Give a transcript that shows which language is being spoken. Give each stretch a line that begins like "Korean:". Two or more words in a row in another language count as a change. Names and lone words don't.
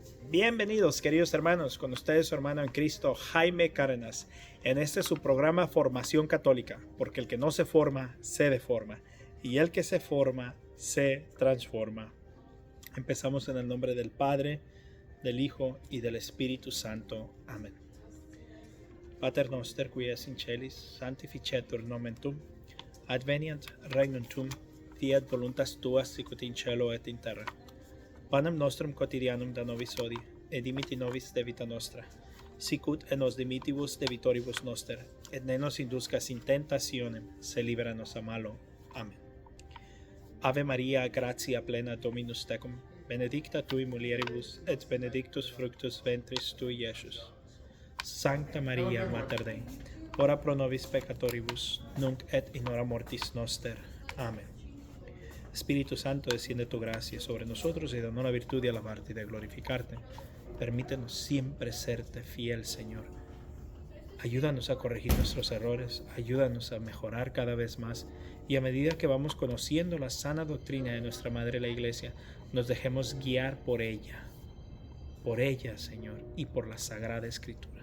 Spanish: Bienvenidos, queridos hermanos, con ustedes su hermano en Cristo, Jaime Cárdenas, en este su programa Formación Católica, porque el que no se forma, se deforma, y el que se forma, se transforma. Empezamos en el nombre del Padre, del Hijo y del Espíritu Santo. Amén.
Latin: Pater noster, qui es in celis, sanctificetur nomen tuum, adveniat regnum tuum, fiat voluntas tua sicut in cielo et in terra. Panem nostrum quotidianum da nobis hodie, et dimitti nobis debita nostra, sicut et nos dimittivus debitoribus noster, et ne nos induscas in tentationem, se libera nos a malo.
Spanish: Amén.
Latin: Ave Maria, gratia plena Dominus tecum, benedicta tui mulieribus, et benedictus fructus ventris tui, Iesus. Sancta Maria, Mater Dei, ora pro nobis peccatoribus, nunc et in hora mortis noster.
Spanish: Amén. Espíritu Santo, desciende tu gracia sobre nosotros y danos la virtud de alabarte y de glorificarte. Permítenos siempre serte fiel, Señor. Ayúdanos a corregir nuestros errores, ayúdanos a mejorar cada vez más, y a medida que vamos conociendo la sana doctrina de nuestra Madre la Iglesia, nos dejemos guiar por ella, Señor, y por la Sagrada Escritura.